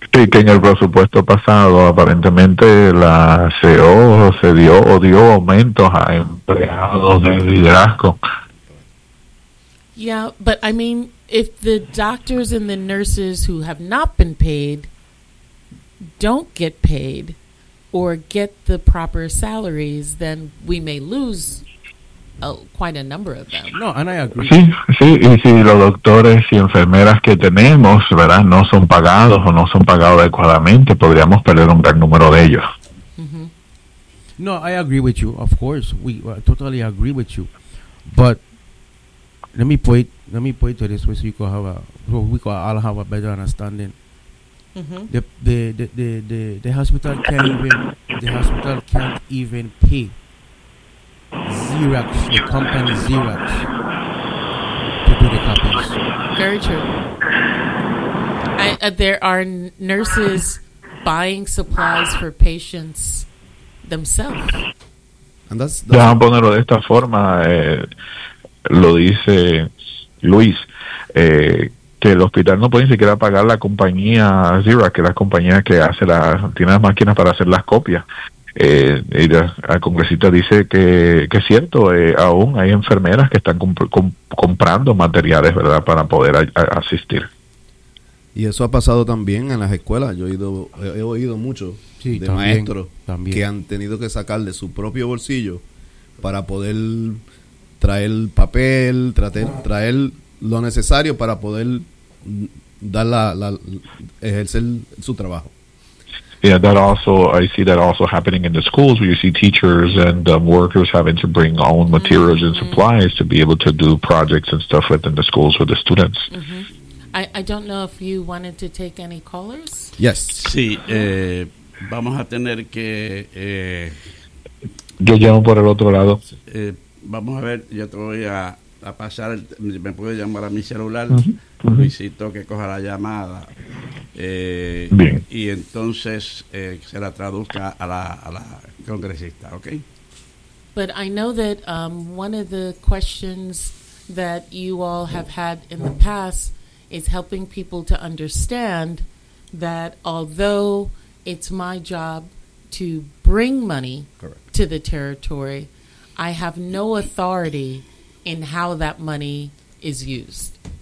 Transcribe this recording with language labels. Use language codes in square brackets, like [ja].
[es] Sí, que en el presupuesto pasado aparentemente la CEO se dio o dio aumentos a empleados de liderazgo. [en] Yeah, but I mean, if the doctors and the nurses who have not been paid don't get paid or get the proper salaries, then we may lose quite a number of them. No, and I agree. [es] Sí, sí, y si los doctores y enfermeras que tenemos, ¿verdad?, no son pagados o no son pagados adecuadamente, podríamos perder un gran número de ellos. [en] Mm-hmm. No, I agree with you. Of course, we totally agree with you. But Let me put it to this way so you could have a better understanding. Mm-hmm. The hospital can't even pay Xerox, the company Xerox, to do the copies. Very true. There are nurses buying supplies for patients themselves. And that's [es] déjame ponerlo de esta forma. Lo dice Luis, que el hospital no puede ni siquiera pagar la compañía Xerox, que es la compañía que hace tiene las máquinas para hacer las copias. Y la congresista dice que es cierto, aún hay enfermeras que están comprando materiales, ¿verdad?, para poder asistir. Y eso ha pasado también en las escuelas. Yo he oído mucho, sí, de también, maestros también, que han tenido que sacar de su propio bolsillo para poder traer papel, traer lo necesario para poder dar ejercer su trabajo. [en] Yeah, I see that also happening in the schools where you see teachers and workers having to bring own materials, mm-hmm, and supplies to be able to do projects and stuff within the schools with the students. Mm-hmm. I don't know if you wanted to take any callers. Yes. [es] Sí, vamos a tener que yo llamo por el otro lado. Vamos a ver, yo te voy a pasar, me puedo llamar a mi celular, uh-huh, uh-huh. Luisito, que coja la llamada, bien. Y entonces se la traduzca a la congresista, ¿ok? [en] But I know that one of the questions that you all have had in the past is helping people to understand that although it's my job to bring money, correct, to the territory, I have no authority in how that money is used.